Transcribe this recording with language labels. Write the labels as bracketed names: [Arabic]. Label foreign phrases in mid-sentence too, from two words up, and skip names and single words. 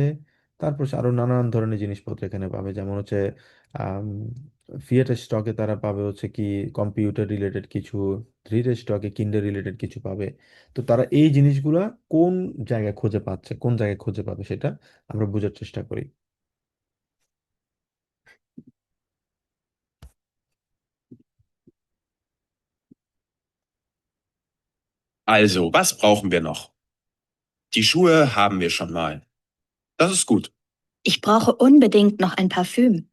[Bangla] তারপর হচ্ছে আরো নানান ধরনের জিনিসপত্র এখানে পাবে, যেমন হচ্ছে আম, [German] vierten Stock [Bangla] তারা পাবে হচ্ছে কি [English] computer related [Bangla] কিছু, [German] dritten Stock [Bangla] কিন্ডার রিলেটেড কিছু পাবে। তো তারা এই জিনিসগুলা কোন জায়গায় খুঁজে পাচ্ছে, কোন জায়গায় খুঁজে পাবে সেটা আমরা বোঝার চেষ্টা করি। [German] Also, was brauchen wir noch? Die Schuhe haben wir schon mal. Das ist gut. Ich brauche unbedingt noch ein Parfüm.